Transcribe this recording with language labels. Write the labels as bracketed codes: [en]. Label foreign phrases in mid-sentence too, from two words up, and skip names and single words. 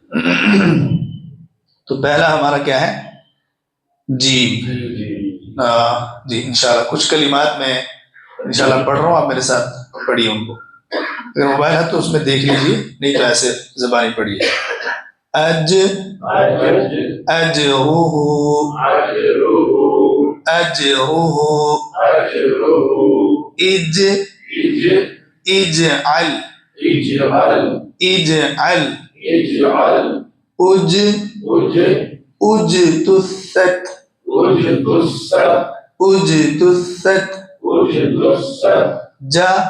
[hi] तो पहला हमारा क्या है, जीम। जी इंशाल्लाह कुछ कलिमात में इंशाल्लाह पढ़ रहा हूँ, आप मेरे साथ पढ़िए उनको। अगर मोबाइल है तो उसमें देख लीजिए, नहीं तो ऐसे ज़बानी पढ़िए। अज, अजरूहु, अजरूहु, इज, इजअल, इजअल, उज, उजतुसत, उजतुसत, जा,